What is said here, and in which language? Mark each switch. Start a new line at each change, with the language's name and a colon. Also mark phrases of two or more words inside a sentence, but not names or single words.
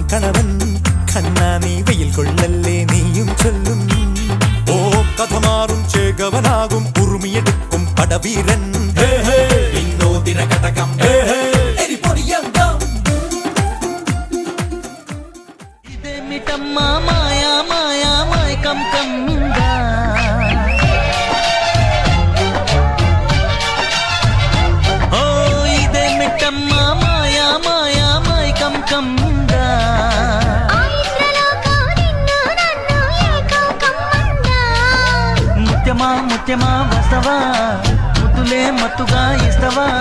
Malayalam: കണവൻ കണ്ണാ നീ വെയിൽ കൊള്ളല്ലേ നീയും ചൊല്ലും ഓ കഥ മാറും ചേകവനാകും ഉറുമിയെടുക്കും പടവീരൻ വിനോദിന കടകം
Telugu: ఇదేమిటమ్మా మాయా మాయా మైకం కమ్మిందా ఓ ఇదేమిటమ్మా మాయా మాయా మైకం కమ్మిందా ముత్యమా ముత్యమా వస్తవా ముద్దులే మత్తుగా ఇస్తవా